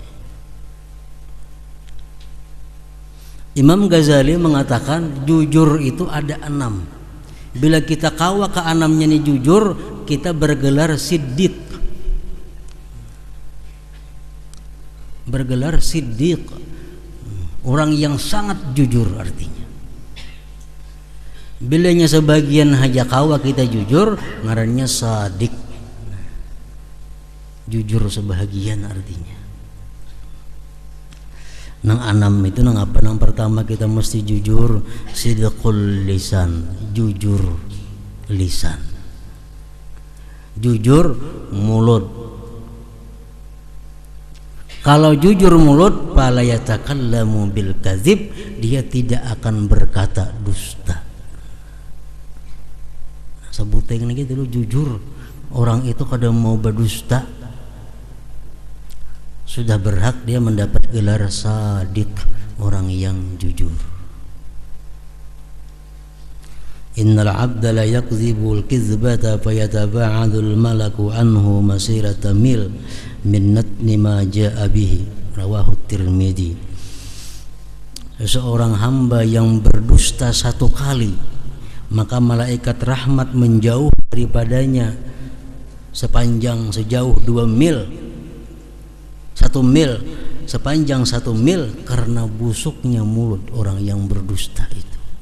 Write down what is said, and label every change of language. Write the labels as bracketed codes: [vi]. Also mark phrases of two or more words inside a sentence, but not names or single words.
[bjn] Imam Ghazali mengatakan jujur itu ada 6. Bila kita kawa ke 6-nya ini jujur, kita bergelar siddiq. Bergelar siddiq, orang yang sangat jujur artinya. Bilanya sebagian haja kawa kita jujur, ngarannya sadik. Jujur sebahagian artinya. Nang 6 itu nang apa? Nang pertama kita mesti jujur, [ar] صدق اللسان, [bjn] jujur lisan. Jujur mulut. Kalau jujur mulut, [ar] فلا يتكلم بالكذب, [bjn] dia tidak akan berkata dusta. Sebutnya gitu dulu, jujur. Orang itu kadang mau berdusta, sudah berhak dia mendapat gelar sadik, orang yang jujur. [ar] إن العبد ليكذب الكذبة فيتباعد الملك عنه مسيرة ميل من نتن ما جاء به، رواه الترمذي. [bjn] Seseorang hamba yang berdusta 1 kali, maka malaikat rahmat menjauh daripadanya sejauh 2 mil. 1 mil, sepanjang 1 mil, karena busuknya mulut orang yang berdusta itu.